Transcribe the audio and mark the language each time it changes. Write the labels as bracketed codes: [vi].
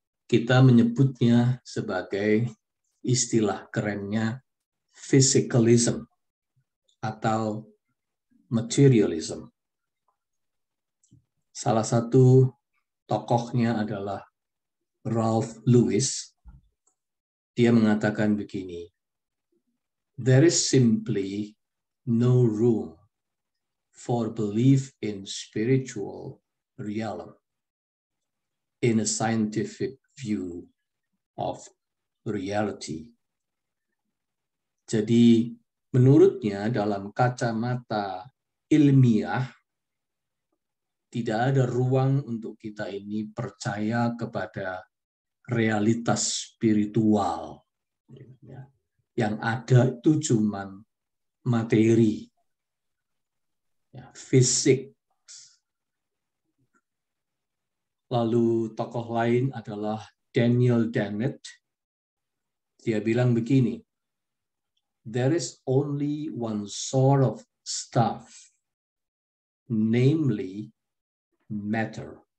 [id] Kita menyebutnya sebagai istilah kerennya physicalism atau materialism. Salah satu tokohnya adalah Ralph Lewis. Dia mengatakan begini, [en] there is simply no room for belief in spiritual realm in a scientific view of reality. [id] Jadi menurutnya dalam kacamata ilmiah tidak ada ruang untuk kita ini percaya kepada realitas spiritual. Yang ada itu cuma materi, fisik. Lalu tokoh lain adalah Daniel Dennett. Dia bilang begini, [en] there is only one sort of stuff, namely matter.